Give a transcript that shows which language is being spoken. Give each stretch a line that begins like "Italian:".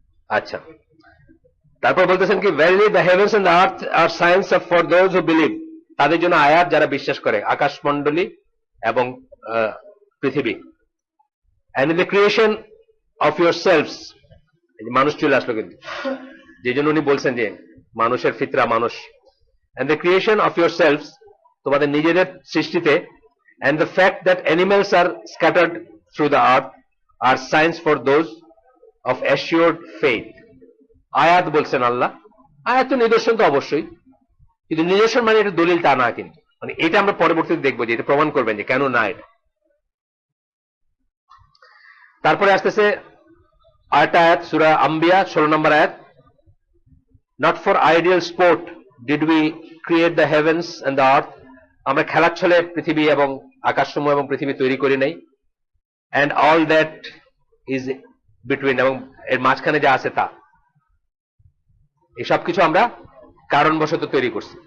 Bangla: আচ্ছা, তারপর বলতেছেন কি
English: verily the heavens and the earth are signs of for those who believe,
Bangla: তাদের জন্য আয়াত যারা বিশ্বাস করে, আকাশমণ্ডলী এবং পৃথিবী।
English: and in the creation of yourselves,
Bangla: মানুষ চলে আসলো কিন্তু, যে জন্য উনি বলছেন যে মানুষের ফিতরা মানুষ।
English: and the creation of yourselves,
Bangla: তোমাদের নিজেদের সৃষ্টিতে,
English: and the fact that animals are scattered through the earth are signs for those of assured faith.
Bangla: আয়াত বলছেন আল্লাহ, আয়াত তো নিদর্শন তো অবশ্যই, কিন্তু নিদর্শন মানে এটা দলিল তা না, কিন্তু মানে এটা আমরা পরবর্তীতে দেখবো যে এটা প্রমাণ করবেন যে কেন না এটা। তারপরে আসতেছে আরেকটা আয়াত, সূরা আম্বিয়া 16 নম্বর আয়াত,
English: not for ideal sport did we create the heavens and the earth,
Bangla: আমরা খেলার ছলে পৃথিবী এবং আকাশসমূহ এবং পৃথিবী তৈরি করি নাই,
English: and all that is between,
Bangla: এবং এর মাঝখানে যা আছে তা, এই সব কিছু আমরা কারণবশত তৈরি করছি।